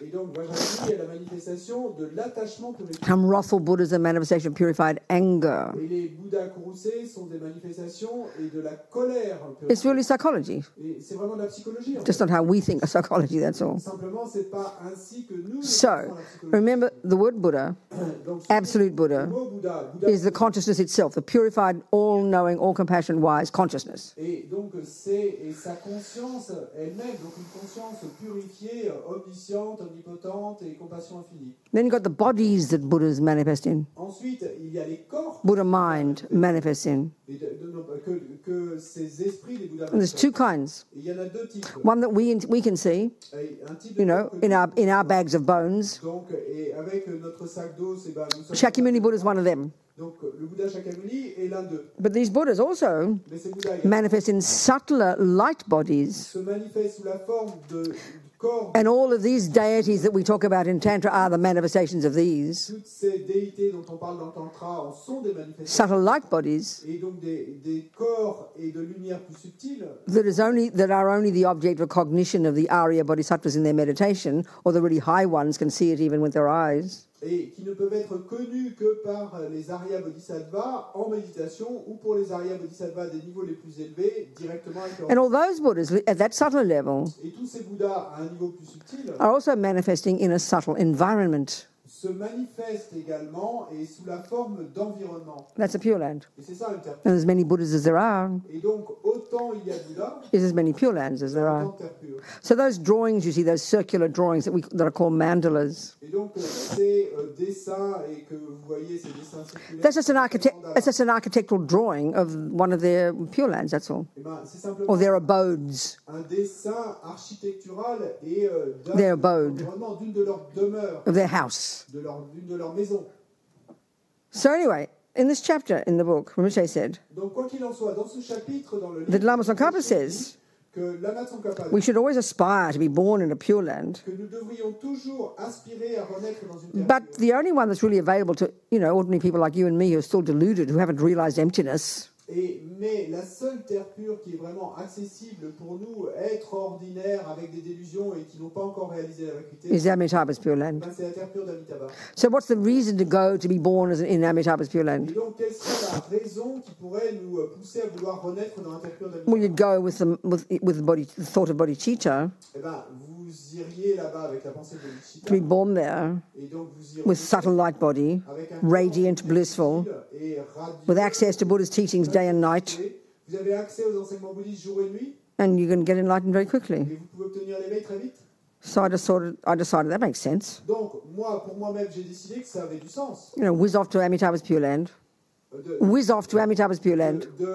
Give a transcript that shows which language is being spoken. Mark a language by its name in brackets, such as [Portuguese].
[French] Et donc, Vajra Yogini est la manifestation de l'attachement purifié. [English] Some wrathful Buddhas are manifestation of purified anger. [French] Et les Bouddhas courroucés sont des manifestations et de la colère purifiée. [English] It's really psychology, [French] Et c'est vraiment de la psychologie. En [English] just [French] fait. [English] not how we think of psychology, that's all. [French] Simplement, c'est pas ainsi que nous [English] So, [French] pensons la psychologie. [English] remember the word Buddha, [French] Donc, [English] absolute Buddha, [French] le mot Bouddha [English] is the consciousness itself, the purified, all-knowing, all-compassion-wise consciousness. [French] et donc et sa conscience elle-même, donc une conscience purifiée, omnisciente, omnipotente et compassion infinie. [English] Then you've got the bodies that Buddhas manifest in, [French] Ensuite, il y a les corps [English] Buddha mind manifests in. [French] et que ces esprits des Bouddhas. [English] And there's two kinds. [French] Et il y en a deux types. [English] One that we can see, [French] Et un type de [English] you know, [French] corps que [English] in our bags of bones. [French] donc, et avec notre sac d'eau, c'est nous sommes. [English] Shakyamuni Buddha is one of them. [French] Donc le Bouddha Shakyamuni est l'un d'eux. [English] But these Buddhas also [French] Mais ces Bouddhas également [English] manifest in subtler light bodies. [French] se manifestent sous la forme de corps. [English] And all of these deities that we talk about in Tantra are the manifestations of these [French] Toutes ces déités dont on parle dans le Tantra en sont des manifestations. [English] subtle light bodies [French] Et donc des corps et de lumière plus subtiles [English] that are only the object of cognition of the Arya Bodhisattvas in their meditation, or the really high ones can see it even with their eyes. [French] et qui ne peuvent être connus que par les Arya Bodhisattvas en méditation ou pour les Arya Bodhisattvas des niveaux les plus élevés directement avec leur... [English] And all those Buddhas at that subtle level [French] Et tous ces Bouddhas à un niveau plus subtil [English] are also manifesting in a subtle environment. [French] se manifestent également et sous la forme d'environnement. [English] That's a Pure Land. [French] Et c'est ça une terre [English] And as many Buddhas as there are, [French] Et donc, autant il y a de Bouddha, [English] is as many Pure Lands as there [French] autant [English] are. [French] de terre pure. [English] So those drawings, you see, those circular drawings that are called mandalas, [French] Et donc, ces dessins, et que vous voyez ces dessins circulaires, [English] that's just an architectural drawing of one of their Pure Lands, that's all. [French] eh ben, c'est simplement [English] Or their abodes. [French] un dessin architectural et [English] Their abode. [French] environnement, d'une de leurs demeures, [English] Of their house. [French] d'une de leurs maisons. [English] So anyway, in this chapter in the book, Rinpoche said [French] Donc, quoi qu'il en soit, dans ce chapitre, dans le [English] that [French] livre, [English] Lama Tsongkhapa says [French] que Lama Tsongkhapa [English] we should always aspire to be born in a Pure Land, [French] que nous devrions toujours aspirer à renaître dans une terre [English] but [French] pure. [English] the only one that's really available to, ordinary people like you and me who are still deluded, who haven't realized emptiness, [French] Mais la seule terre pure qui est vraiment accessible pour nous, être ordinaire avec des délusions et qui n'ont pas encore réalisé la vacuité, [English] is Amitabha's Pure Land. [French] ben, c'est la terre pure d'Amitabha. [English] So what's the reason to go to be born in Amitabha's Pure [French] Et [English] Land? [French] donc, quelle serait la raison qui pourrait nous pousser à vouloir renaître dans la terre pure d'Amitabha? [English] Well, you'd go with the thought of bodhicitta [French] Eh ben, vous iriez là-bas avec la pensée de [English] to be [French] Bodhicitta, [English] born there [French] et donc vous irez [English] with subtle light body, [French] avec un [English] radiant, [French] corps [English] blissful, [French] et radieux, [English] with access to Buddha's teachings day and night, [French] Vous avez accès aux enseignements bouddhistes jour et nuit, [English] and you can get enlightened very quickly. [French] et vous pouvez obtenir l'éveil très vite. [English] So I decided that makes sense. [French] Donc, pour moi-même, j'ai décidé que ça avait du sens. [English] Whiz off to Amitabha's Pure Land. De- Whiz off to Amitabha's Pure Land.